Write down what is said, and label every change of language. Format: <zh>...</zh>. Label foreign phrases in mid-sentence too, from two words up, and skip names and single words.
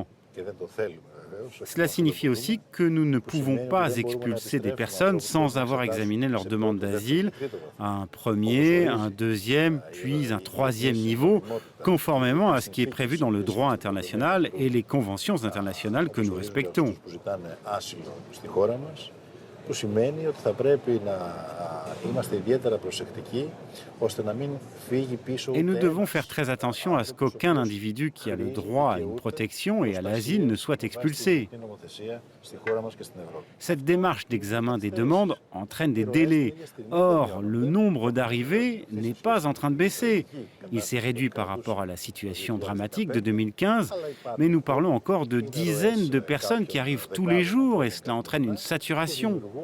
<fr>Cela signifie aussi que nous ne pouvons pas expulser des personnes sans avoir examiné leur demande d'asile à un premier, un deuxième, puis un troisième niveau, conformément à ce qui est prévu dans le droit international et les conventions internationales que nous respectons.</fr> <el>που σημαίνει ότι θα πρέπει να είμαστε ιδιαίτερα προσεκτικοί ώστε να μην φύγει πίσω.</el> <fr>Et nous devons faire très attention à ce qu'aucun individu qui a le droit à une protection et à l'asile ne soit expulsé. Cette démarche d'examen des demandes entraîne des délais. Or, le nombre d'arrivées n'est pas en train de baisser. Il s'est réduit par rapport à la situation dramatique de 2015, mais nous parlons encore de dizaines de personnes qui arrivent tous les jours et cela entraîne une saturation.</fr>